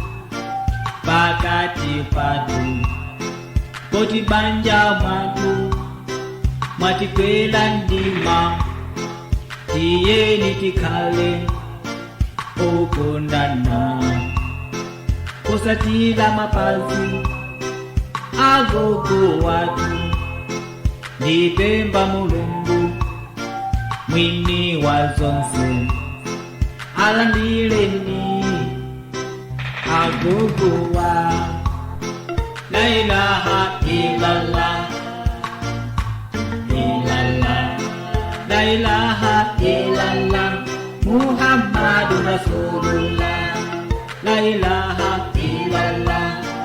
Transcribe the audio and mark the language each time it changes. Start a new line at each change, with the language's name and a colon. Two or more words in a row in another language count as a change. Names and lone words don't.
Nyanja: pakati patu, poti banja mwatu mwatikwela ndima, tiyeni tikale okondana, kusatila mapazi agogo watu, nipemba Mulungu mwini wa zonse, alandileni agogo wa
Arabic: لا إله إلا الله, لا إله إلا الله محمد رسول الله، لا إله إلا الله,